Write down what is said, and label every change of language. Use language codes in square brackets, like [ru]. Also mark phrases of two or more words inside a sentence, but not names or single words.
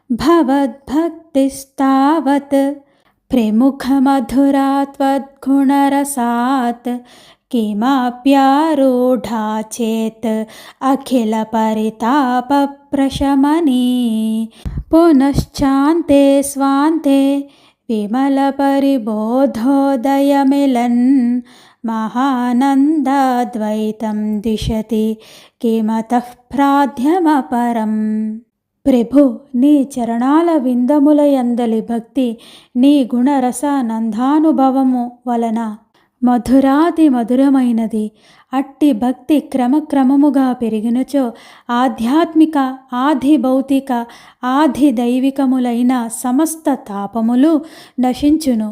[sa] भवद्भक्तिस्तावत् प्रमुखमधुरा त्वद्गुणरसात् किमप्यारूढा चेत् अखिलपरितापप्रशमनी पुनश्चान्ते स्वान्ते विमलपरिबोधोदयमिलन् महानन्दाद्वैतं दिशति किमतः प्राध्यमपरम्। [te] ప్రభు, నీ చరణాల విందముల యందలి భక్తి నీ గుణరసానందానుభవము వలన మధురాతి మధురమైనది. అట్టి భక్తి క్రమక్రమముగా పెరిగినచో ఆధ్యాత్మిక, ఆది భౌతిక, ఆది దైవికములైన సమస్త తాపములు నశించును.